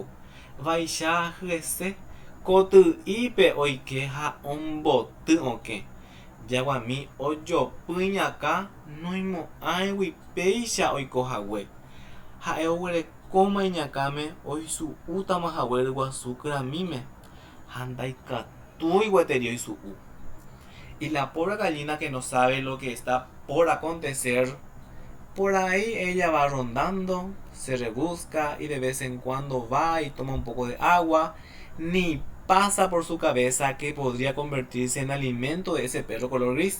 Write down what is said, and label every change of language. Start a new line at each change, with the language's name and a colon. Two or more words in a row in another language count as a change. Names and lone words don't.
Guarani: Vaicha hyese koty'ípe oike ha omboty okẽ. Jaguami ojopy iñakã noimo'ãigui péicha oikohague. Ha'e oguerekóma iñakãme oisu'útamahague ryguasu kyramíme. Ha ndaikatúi gueteri oisu'u.
Spanish: Y la pobre gallina que no sabe lo que está por acontecer, por ahí ella va rondando, se rebusca y de vez en cuando va y toma un poco de agua. Ni pasa por su cabeza que podría convertirse en alimento de ese perro color gris.